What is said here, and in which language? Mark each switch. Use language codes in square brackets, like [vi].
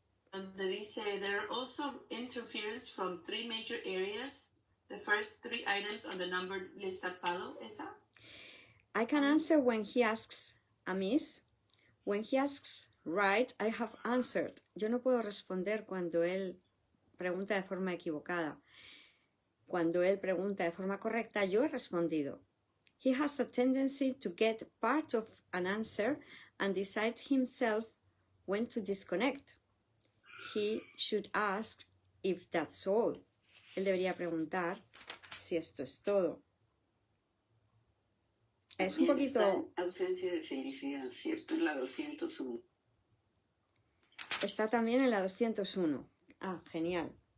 [es] Donde dice, [en] there are also interference from 3 major areas. The first 3 items on the numbered list that follow. [es] ¿Esa? [en] I can answer when he asks amiss. When he asks right, I have answered. [es] Yo no puedo responder cuando él pregunta de forma equivocada. Cuando él pregunta de forma correcta, yo he respondido. [en] He has a tendency to get part of an answer and decide himself when to disconnect. He should ask if that's all. [es] Él debería preguntar si esto es todo. Es un También está poquito... en ausencia de felicidad, ¿cierto? En la 201. Está también en la 201. Ah, genial.